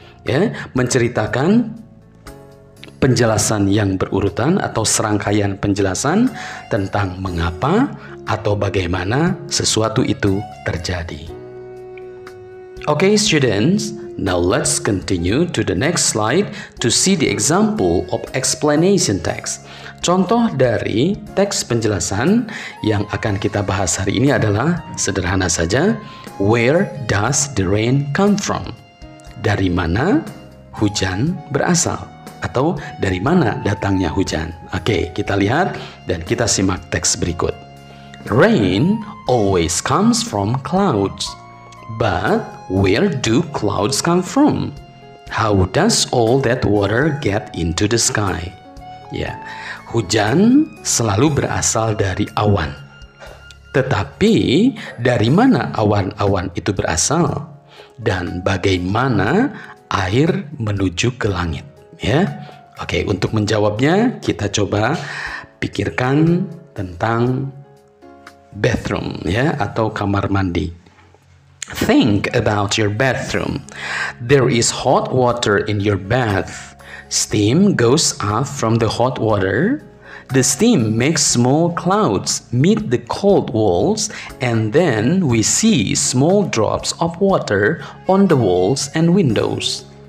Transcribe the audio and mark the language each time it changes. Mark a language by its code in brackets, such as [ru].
[id] Ya, menceritakan penjelasan yang berurutan atau serangkaian penjelasan tentang mengapa atau bagaimana sesuatu itu terjadi. [en] Okay students, now let's continue to the next slide to see the example of explanation text. [id] Contoh dari teks penjelasan yang akan kita bahas hari ini adalah sederhana saja. [en] Where does the rain come from? [id] Dari mana hujan berasal? Atau dari mana datangnya hujan? Oke, kita lihat dan kita simak teks berikut. [en] Rain always comes from clouds. But where do clouds come from? How does all that water get into the sky? [id] Ya, hujan selalu berasal dari awan. Tetapi dari mana awan-awan itu berasal? Dan bagaimana air menuju ke langit? Ya, oke. Untuk menjawabnya kita coba pikirkan tentang bathroom ya atau kamar mandi. [en] Think about your bathroom. There is hot water in your bath. Steam goes up from the hot water. The steam makes small clouds meet the cold walls, and then we see small drops of water on the walls and windows.